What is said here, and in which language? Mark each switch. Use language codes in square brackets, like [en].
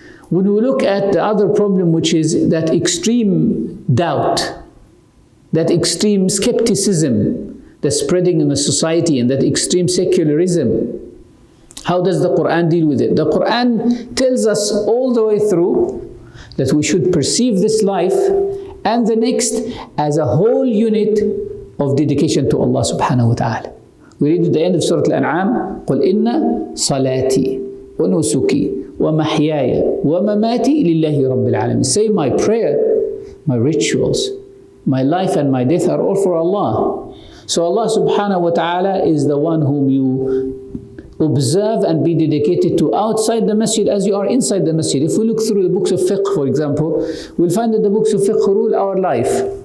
[en] When we look at the other problem, which is that extreme doubt, that extreme skepticism that's spreading in the society, and that extreme secularism, how does the Quran deal with it? The Quran tells us all the way through that we should perceive this life and the next as a whole unit of dedication to Allah subhanahu wa ta'ala. We read at the end of Surah Al-An'am, [ar] قُلْ إِنَّ صَلَاتِي وَنُسُكِي وَمَحْيَايَ وَمَمَاتِي لِلَّهِ رَبِّ الْعَالَمِينَ. [en] Say my prayer, my rituals, my life and my death are all for Allah. So Allah subhanahu wa ta'ala is the one whom you observe and be dedicated to outside the masjid as you are inside the masjid. If we look through the books of fiqh, for example, we'll find that the books of fiqh rule our life.